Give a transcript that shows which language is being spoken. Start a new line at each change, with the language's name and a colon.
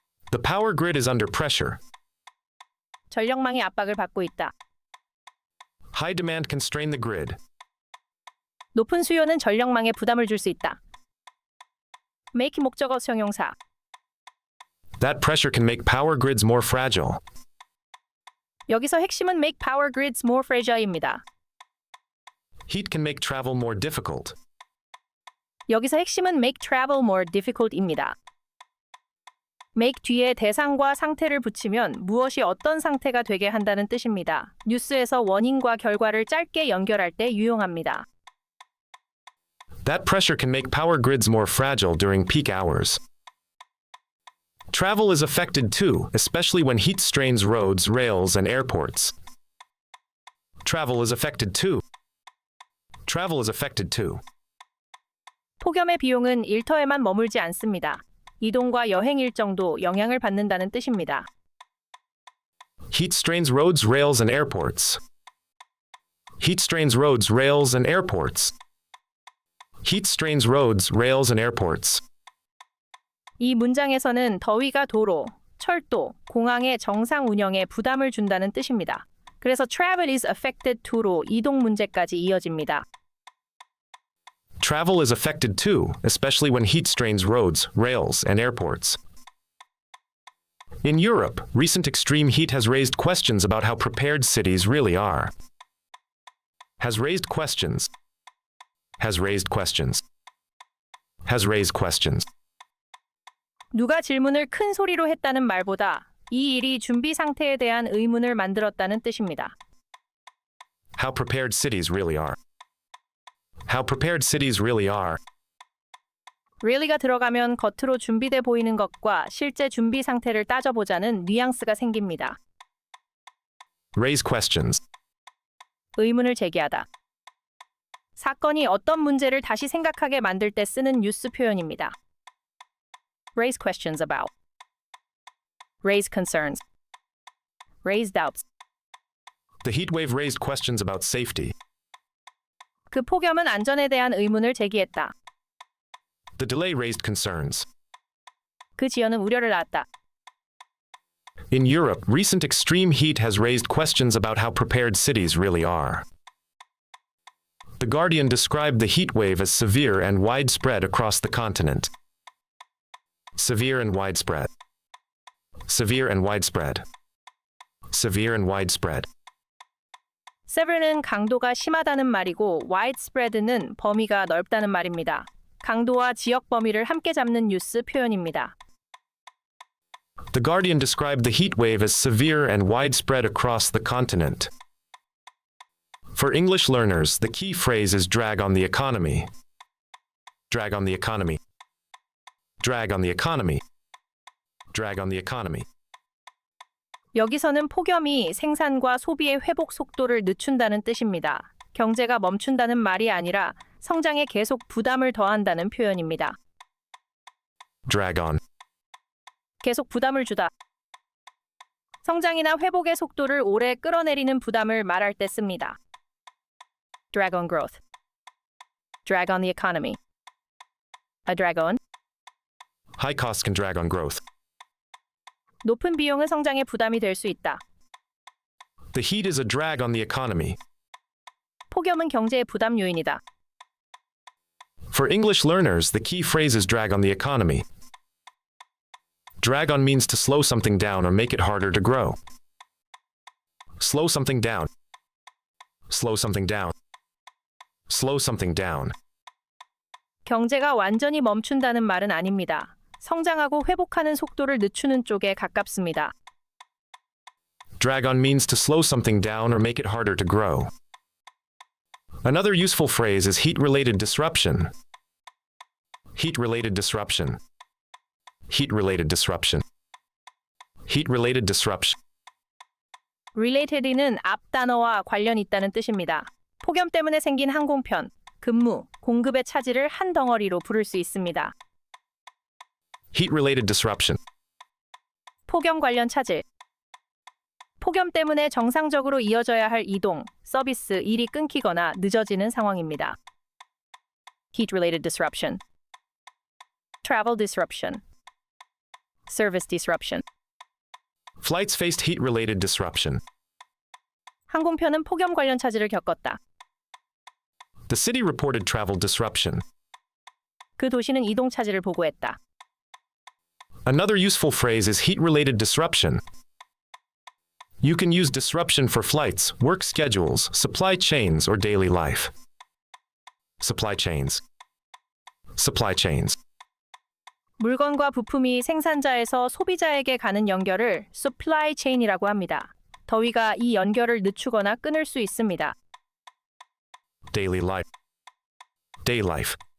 English: The power grid is under pressure.
Korean: 전력망이 압박을 받고 있다.
English: High demand can strain the grid.
Korean: 높은 수요는 전력망에 부담을 줄 수 있다. make 목적어 형용사.
English: That pressure can make power grids more fragile.
Korean: 여기서 핵심은
English: make power grids more fragile
Korean: 입니다.
English: Heat can make travel more difficult.
Korean: 여기서 핵심은
English: make travel more difficult
Korean: 입니다. make 뒤에 대상과 상태를 붙이면 무엇이 어떤 상태가 되게 한다는 뜻입니다. 뉴스에서 원인과 결과를 짧게 연결할 때 유용합니다.
English: That pressure can make power grids more fragile during peak hours. Travel is affected too, especially when heat strains roads, rails, and airports. Travel is affected too. Travel is affected too.
Korean: 폭염의 비용은 일터에만 머물지 않습니다. 이동과 여행 일정도 영향을 받는다는 뜻입니다.
English: Heat strains roads, rails, and airports. Heat strains roads, rails, and airports. Heat strains roads, rails, and airports.
Korean: 이 문장에서는 더위가 도로, 철도, 공항의 정상 운영에 부담을 준다는 뜻입니다. 그래서
English: travel is affected to
Korean: 로 이동 문제까지 이어집니다.
English: Travel is affected too, especially when heat strains roads, rails, and airports. In Europe, recent extreme heat has raised questions about how prepared cities really are. Has raised questions. Has raised questions. Has raised questions.
Korean: 누가 질문을 큰 소리로 했다는 말보다 이 일이 준비 상태에 대한 의문을 만들었다는 뜻입니다.
English: How prepared cities really are. How prepared cities really are.
Korean: really가 들어가면 겉으로 준비돼 보이는 것과 실제 준비 상태를 따져보자는 뉘앙스가 생깁니다.
English: Raise questions.
Korean: 의문을 제기하다. 사건이 어떤 문제를 다시 생각하게 만들 때 쓰는 뉴스 표현입니다.
English: raise questions about. raise concerns. raise doubts. The heat wave raised questions about safety.
Korean: 그 폭염은 안전에 대한 의문을 제기했다.
English: The delay raised concerns.
Korean: 그 지연은 우려를 낳았다.
English: In Europe, recent extreme heat has raised questions about how prepared cities really are. The Guardian described the heat wave as severe and widespread across the continent. Severe and widespread. Severe and widespread. Severe and widespread.
Korean: severe는 강도가 심하다는 말이고 widespread는 범위가 넓다는 말입니다. 강도와 지역 범위를 함께 잡는 뉴스 표현입니다.
English: The Guardian described the heat wave as severe and widespread across the continent. For English learners, the key phrase is drag on the economy. Drag on the economy. Drag on the economy. Drag on the economy.
Korean: 여기서는 폭염이 생산과 소비의 회복 속도를 늦춘다는 뜻입니다. 경제가 멈춘다는 말이 아니라 성장에 계속 부담을 더한다는 표현입니다.
English: Drag on.
Korean: 계속 부담을 주다. 성장이나 회복의 속도를 오래 끌어내리는 부담을 말할 때 씁니다.
English: Drag on growth. Drag on the economy. A drag on. High costs can drag on growth.
Korean: 높은 비용은 성장에 부담이 될 수 있다.
English: The heat is a drag on the economy.
Korean: 폭염은 경제의 부담 요인이다.
English: For English learners, the key phrase is drag on the economy. Drag on means to slow something down or make it harder to grow. Slow something down. Slow something down. Slow something down.
Korean: 경제가 완전히 멈춘다는 말은 아닙니다. 성장하고 회복하는 속도를 늦추는 쪽에 가깝습니다.
English: Drag on means to slow something down or make it harder to grow. Another useful phrase is heat-related disruption. Heat-related disruption. Heat-related disruption. Heat-related disruption.
Korean: related는 앞 단어와 관련 있다는 뜻입니다. 폭염 때문에 생긴 항공편, 근무, 공급의 차질을 한 덩어리로 부를 수 있습니다.
English: Heat-related disruption.
Korean: 폭염 관련 차질. 폭염 때문에 정상적으로 이어져야 할 이동, 서비스, 일이 끊기거나 늦어지는 상황입니다.
English: Heat-related disruption. Travel disruption. Service disruption. Flights faced heat-related disruption.
Korean: 항공편은 폭염 관련 차질을 겪었다.
English: The city reported travel disruption.
Korean: 그 도시는 이동 차질을 보고했다.
English: Another useful phrase is heat-related disruption. You can use disruption for flights, work schedules, supply chains, or daily life. Supply chains. Supply chains.
Korean: 물건과 부품이 생산자에서 소비자에게 가는 연결을 supply chain이라고 합니다. 더위가 이 연결을 늦추거나 끊을 수 있습니다.
English: Daily life. Day life.